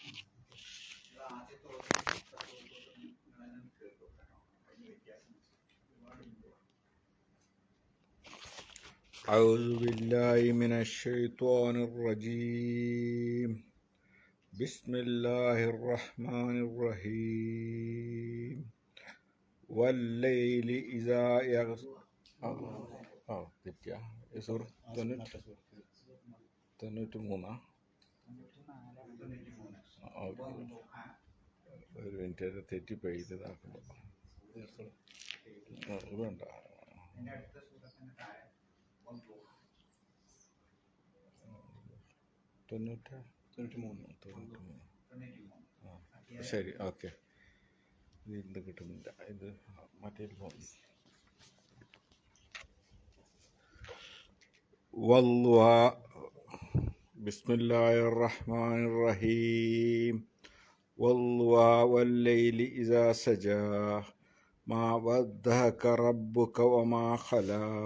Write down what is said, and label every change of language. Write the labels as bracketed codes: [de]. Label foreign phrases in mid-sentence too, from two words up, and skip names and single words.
[ar] أعوذ بالله من الشيطان الرجيم بسم الله الرحمن الرحيم والليل إذا يغشى [ml] തെറ്റിയ സൂറ 93 ഒരു മിനിറ്റ് അത് തെറ്റിപ്പോയി ഇതാക്കുമ്പോൾ വേണ്ട ശരി ഓക്കെ ഇത് കിട്ടുന്നില്ല ഇത് മറ്റേ ഫോൺ [ar] والله بسم الله الرحمن الرحيم والله والليل إذا سجى ما ودعك ربك وما خلا